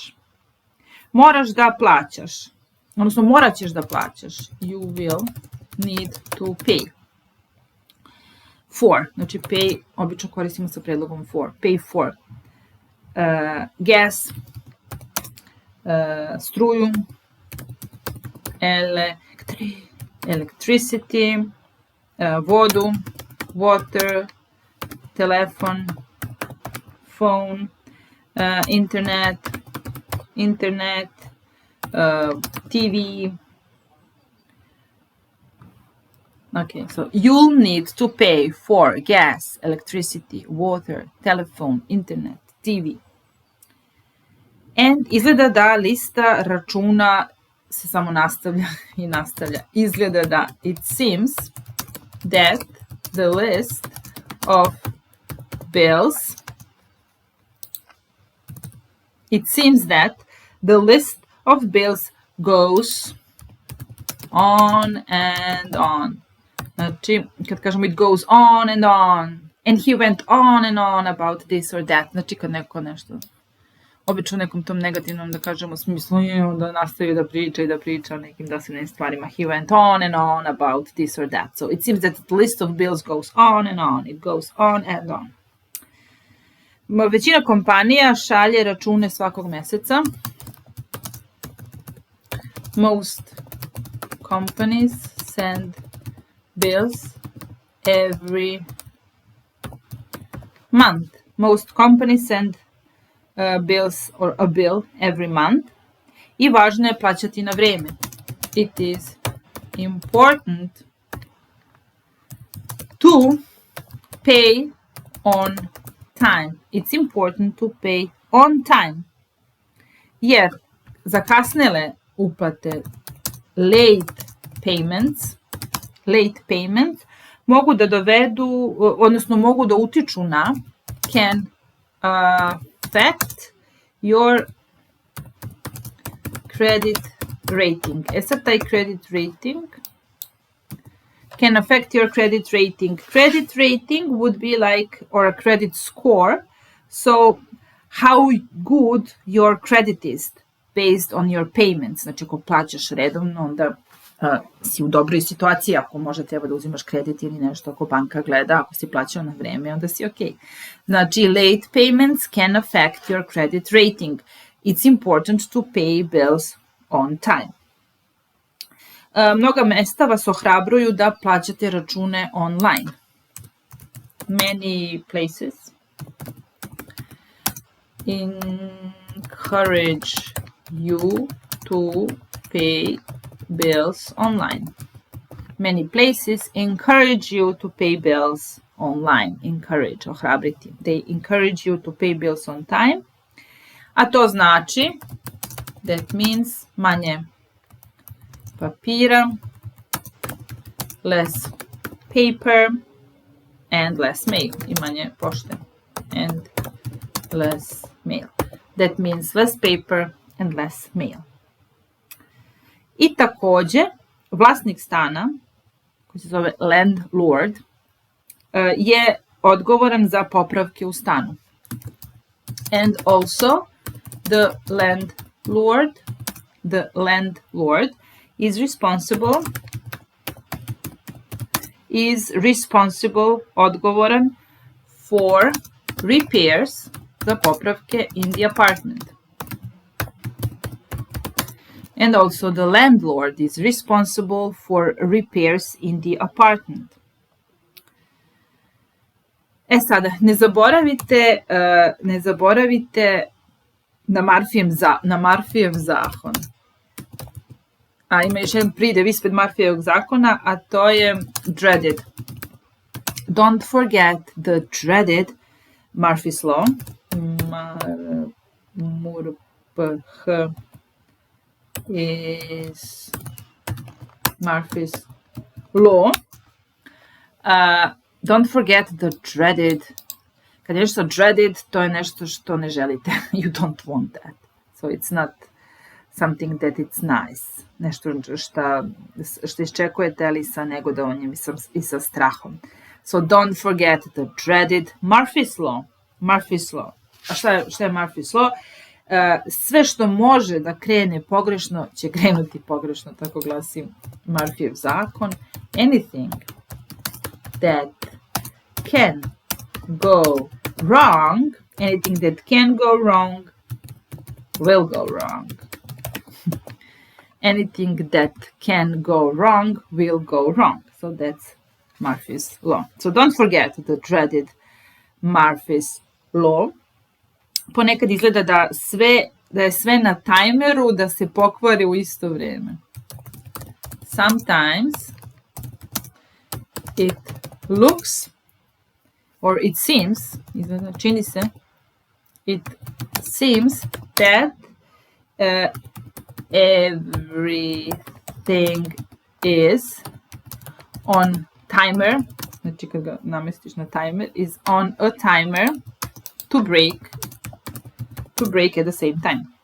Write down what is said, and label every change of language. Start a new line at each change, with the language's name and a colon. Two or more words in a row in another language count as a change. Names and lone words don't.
Serbian: Moraš da plaćaš, odnosno morat ćeš da plaćaš.
English: You will need to pay. For,
Serbian: znači pay, obično koristimo sa predlogom for.
English: Pay for.
Serbian: Gas, struju, electricity, vodu, water, telefon, phone, internet, TV.
English: Okay, so you'll need to pay for gas, electricity, water, telephone, internet, TV.
Serbian: And izgleda da lista računa se samo nastavlja i nastavlja. Izgleda da
English: it seems that the list of bills goes on and on.
Serbian: Znači, kad kažemo
English: it goes on and on, and he went on and on about this or that,
Serbian: znači kad neko nešto, obično u nekom tom negativnom, da kažemo, smislu, da nastavi da priča o nekim dosadnim stvarima,
English: he went on and on about this or that. So it seems that the list of bills goes on and on, it goes on and on.
Serbian: Većina kompanija šalje račune svakog meseca.
English: Most companies send bills every month. Most companies send bills or a bill every month.
Serbian: I važno je plaćati na vreme.
English: It is important to pay on time. It's important to pay on time.
Serbian: Jer zakasnele uplate,
English: late payments
Serbian: mogu da dovedu, odnosno mogu da utiču na,
English: can affect your credit rating.
Serbian: Sad taj
English: credit rating can affect your credit rating. Credit rating would be like, or a credit score, so how good your credit is based on your payments.
Serbian: Znači, ako plaćaš redovno, onda si u dobroj situaciji, ako možda treba da uzimaš kredit ili nešto, ako banka gleda, ako si plaćao na vreme, onda si ok. Znači,
English: late payments can affect your credit rating. It's important to pay bills on time.
Serbian: Mnoga mesta vas ohrabruju da plaćate račune online.
English: Many places encourage you to pay bills online. Many places encourage you to pay bills online. Encourage, ohrabriti. They encourage you to pay bills on time.
Serbian: A to znači,
English: that means
Serbian: manje papira,
English: less paper, and less mail.
Serbian: I manje pošte.
English: And less mail. That means less paper and less mail.
Serbian: I takođe, vlasnik stana, koji se zove landlord, je odgovoran za popravke u stanu.
English: And also, the landlord is responsible, odgovoran for repairs,
Serbian: za popravke
English: in the apartment. And also the landlord is responsible for repairs in the apartment.
Serbian: E sada, ne zaboravite na Marfijev zakon. A ima još jedan pridev ispred Marfijevog zakona, a to je dreaded.
English: Don't forget the dreaded Murphy's Law. MURPH is Murphy's Law. Don't forget the dreaded.
Serbian: Kad je nešto dreaded, to je nešto što ne želite.
English: You don't want that. So it's not something that it's nice.
Serbian: Nešto što iščekujete, ali sa negodovanjem i sa strahom.
English: So don't forget the dreaded Murphy's Law.
Serbian: Murphy's Law. A šta je Murphy's Law? Sve što može da krene pogrešno će krenuti pogrešno, tako glasi Murphyjev zakon.
English: Anything that can go wrong, anything that can go wrong will go wrong. Anything that can go wrong will go wrong. So that's Murphy's Law. So don't forget the dreaded Murphy's Law.
Serbian: Ponekad izgleda da je sve na tajmeru, da se pokvari u isto vrijeme.
English: Sometimes it looks or it seems,
Serbian: izgleda, čini se,
English: it seems that everything is on timer,
Serbian: znači kad ga namestiš na timer,
English: is on a timer to break at the same time.